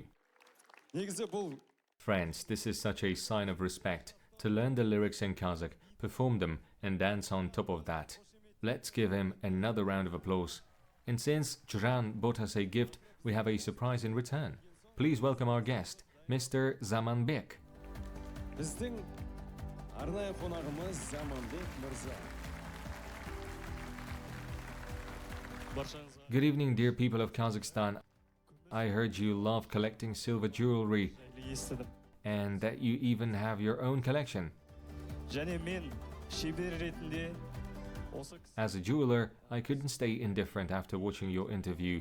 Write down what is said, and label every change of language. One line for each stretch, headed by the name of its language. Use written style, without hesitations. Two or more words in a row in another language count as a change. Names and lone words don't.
English: Friends, this is such a sign of respect. To learn the lyrics in Kazakh, perform them, and dance on top of that. Let's give him another round of applause. And since Zhang bought us a gift, we have a surprise in return. Please welcome our guest, Mr. Zamanbek.
Kazakh: Біздің арнайы қонағымыз Zamanbek мырза.
English: Good evening, dear people of Kazakhstan. I heard you love collecting silver jewelry and that you even have your own collection. As a jeweler, I couldn't stay indifferent after watching your interview.